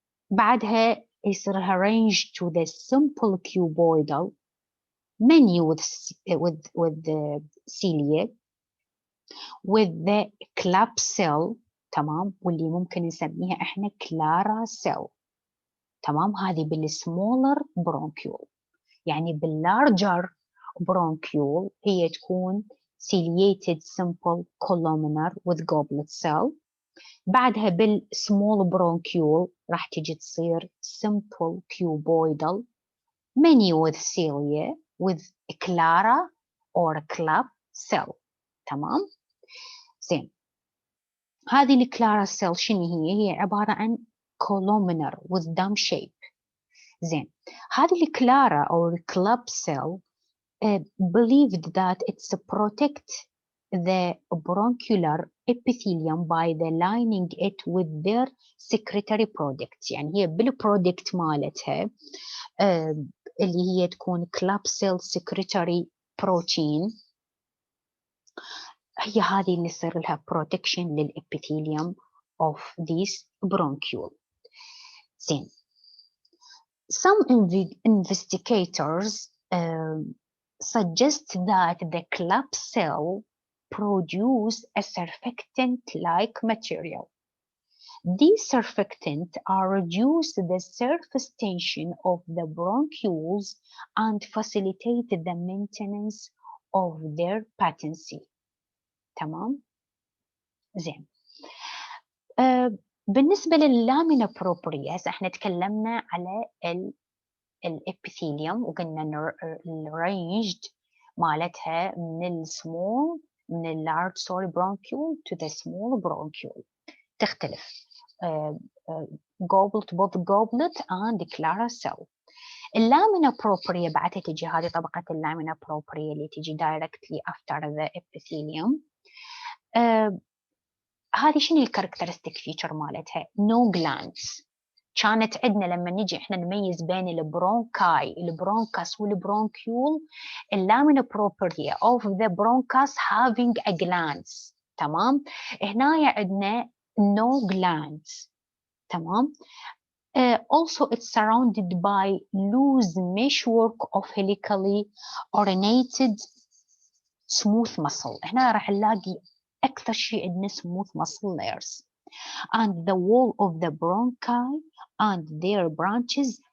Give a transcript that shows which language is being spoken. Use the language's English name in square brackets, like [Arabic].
[Arabic] بعدها يصيرها [English] ranged to the simple cuboidal many with the cilia with the club cell، [Arabic] تمام، واللي ممكن نسميها احنا كلارا [English] cell، تمام. [Arabic] هذه بالسمولر برونكيول، يعني باللارجر برونكيول هي تكون [English] ciliated simple columnar with goblet cell. [Arabic] بعدها بالسمول برونكيول راح تجي تصير [English] simple cuboidal many with cilia with clara or club cell، [Arabic] تمام. زين، هذه الكلارا سيل شنو هي؟ هي عبارة عن [English] columnar with dome shape. [Arabic] زين، هذه الكلارا أو [English] club cell believed that it's protect the bronchial epithelium by the lining it with their secretory products. [Arabic] يعني هي بالبرودكت مالتها اللي هي تكون club cell secretory protein، هي هذه اللي يصير لها protection للepithelium [English] of these bronchiole. [Arabic] زين، [English] some investigators suggest that the club cell produce a surfactant-like material. These surfactants are reduce the surface tension of the bronchioles and facilitate the maintenance of their patency. [Arabic] تمام. زين، بالنسبة لللامينا بروبريا احنا تكلمنا على الابيثيليوم وقلنا الرينجد مالتها من السمول من اللارج سوري برونكيول [English] to the small bronchiole [Arabic] تختلف [English] goblet both goblet and clara cell. [Arabic] اللامينا بروبريا بعدها تجي هذه طبقة اللامينا بروبريا اللي تجي [English] directly after the epithelium. [Arabic] هذه شنو الكاركترستيك فيتشر مالتها؟ نو جلاندز. كانت عندنا لما نجي احنا نميز بين البرونكاي البرونكاس والبرونكيول اللامينا بروبرتي [English] of the bronchus having a glands، [Arabic] تمام. هنا عندنا [English] no glands، [Arabic] تمام. [English] Also it's surrounded by loose meshwork of helically ornated smooth muscle. [Arabic] هنا راح نلاقي أكثر شيء عندنا [English] smooth muscle layers and the wall of the bronchi and their branches